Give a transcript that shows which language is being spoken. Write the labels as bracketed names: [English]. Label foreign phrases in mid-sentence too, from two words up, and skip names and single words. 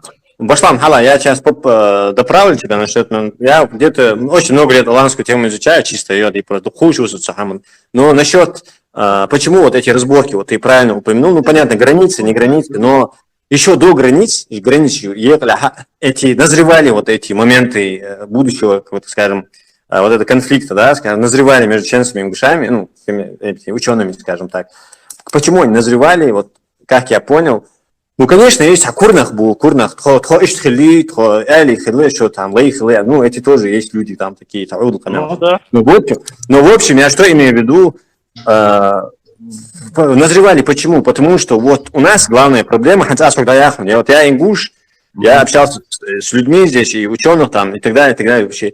[Russian] Башлам, хала, я сейчас доправлю тебя насчет, я где-то очень много лет аланскую тему изучаю, чисто ее, и просто хучусь, но насчет, почему вот эти разборки, вот ты правильно упомянул, ну, понятно, границы, не границы, но еще до границ эти, назревали вот эти моменты будущего, вот, скажем, вот это конфликта, да, скажем, назревали между чеченцами и ингушами, ну, учеными, скажем так. Почему они назревали, вот, как я понял, ну, конечно, есть [Chechen] курнах, тхо ишхили, тхо эли хили, [Russian] что там, [Chechen] лей хили, [Russian] ну, эти тоже есть люди там такие, Да. но в общем, я что имею в виду, назревали почему? Потому что вот у нас главная проблема, хотя когда я ингуш, я общался с людьми здесь, и ученых там, и так далее вообще.